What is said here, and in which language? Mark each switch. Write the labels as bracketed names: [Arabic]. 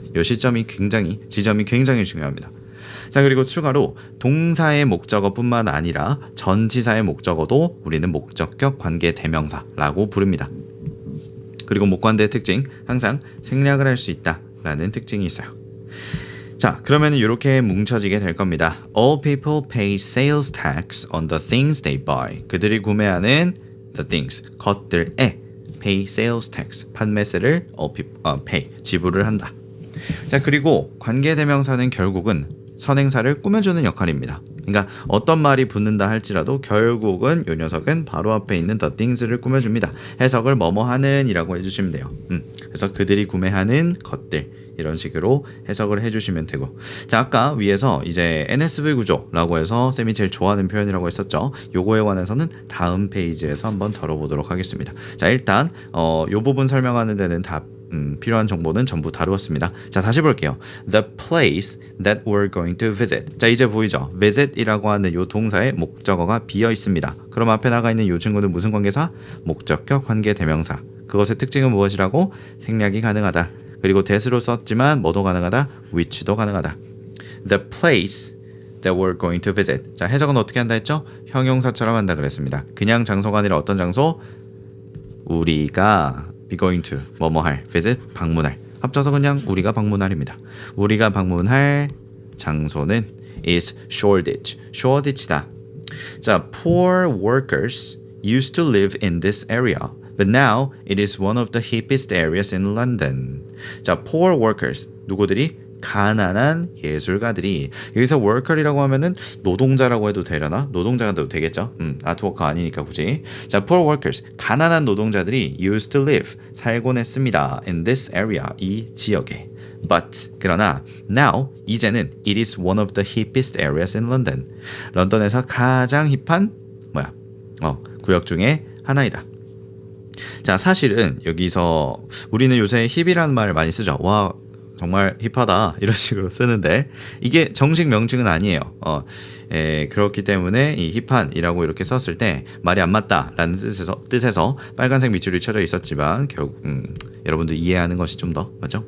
[Korean] 이 지점이 굉장히 중요합니다. 자, 그리고 추가로 동사의 목적어뿐만 아니라 전치사의 목적어도 우리는 목적격 관계대명사라고 부릅니다. 그리고 목관대의 특징, 항상 생략을 할 수 있다라는 특징이 있어요. 자, 그러면 이렇게 뭉쳐지게 될 겁니다. [English] All people pay sales tax on the things they buy. [Korean] 그들이 구매하는 the things, 것들에 [English] pay sales tax, [Korean] 판매세를 pay, 지불을 한다. 자, 그리고 관계대명사는 결국은 선행사를 꾸며주는 역할입니다. 그러니까 어떤 말이 붙는다 할지라도 결국은 이 녀석은 바로 앞에 있는 the things를 꾸며줍니다. 해석을 뭐뭐하는 이라고 해주시면 돼요. 그래서 그들이 구매하는 것들 이런 식으로 해석을 해주시면 되고, 자, 아까 위에서 이제 NSV 구조라고 해서 쌤이 제일 좋아하는 표현이라고 했었죠. 요거에 관해서는 다음 페이지에서 한번 다뤄보도록 하겠습니다. 자, 일단 요 부분 설명하는 데는 다 필요한 정보는 전부 다루었습니다. 자, 다시 볼게요. [English] The place that we're going to visit. [Korean] 자, 이제 보이죠? visit이라고 하는 요 동사의 목적어가 비어 있습니다. 그럼 앞에 나가 있는 요 친구는 무슨 관계사? 목적격 관계대명사. 그것의 특징은 무엇이라고? 생략이 가능하다. 그리고 that으로 썼지만 뭐도 가능하다? which도 가능하다. [English] The place that we're going to visit. [Korean] 자, 해석은 어떻게 한다 했죠? 형용사처럼 한다 그랬습니다. 그냥 장소가 아니라 어떤 장소? 우리가 [English] be going to [Korean] 뭐뭐할, visit 방문할. 합쳐서 그냥 우리가 방문할입니다. 우리가 방문할 장소는 is Shoreditch. Shoreditch다. [English] 자, poor workers used to live in this area, but now it is one of the hippest areas in London. [Korean] 자, [English] poor workers [Korean] 누구들이? 가난한 예술가들이. 여기서 worker이라고 하면은 노동자라고 해도 되려나? 노동자가 돼도 되겠죠. 아트워커 아니니까 굳이. 자, [English] poor workers [Korean] 가난한 노동자들이 [English] used to live [Korean] 살곤 했습니다. [English] in this area [Korean] 이 지역에. [English] But [Korean] 그러나 [English] now [Korean] 이제는 [English] it is one of the hippest areas in London. [Korean] 런던에서 가장 힙한 구역 중에 하나이다. 자, 사실은 여기서 우리는 요새 힙이라는 말을 많이 쓰죠. 와, 정말 힙하다 이런 식으로 쓰는데 이게 정식 명칭은 아니에요. 그렇기 때문에 이 힙한이라고 이렇게 썼을 때 말이 안 맞다라는 뜻에서 빨간색 밑줄이 쳐져 있었지만 결국 여러분들 이해하는 것이 좀 더 맞죠?